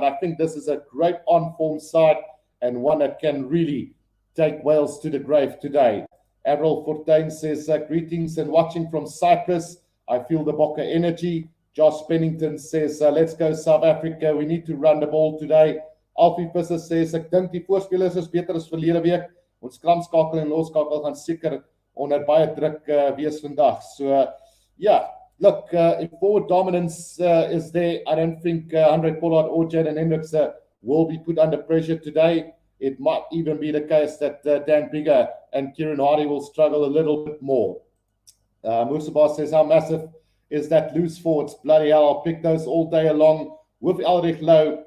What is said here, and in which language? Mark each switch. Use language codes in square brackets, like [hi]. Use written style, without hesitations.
[en] But I think this is a great on-form side and one that can really take Wales to the grave today. Avril Fortuyn says, greetings and watching from Cyprus. I feel the Bokke energy. Josh Pennington says, let's go South Africa. We need to run the ball today. [af] Alfie Visser says, ek dink die voorspelers is beter as verlede week. Ons kramskakel en loskakel gaan seker onder baie druk wees vandag. [en] So, yeah, look, if forward dominance is there, I don't think Henrik Pollard or Jaden Hendricks will be put under pressure today. It might even be the case that Dan Biggar and Kieran Hardy will struggle a little bit more. Musabah says, how massive is that loose forwards? Bloody hell, I'll pick those all day along with Elrich Lowe.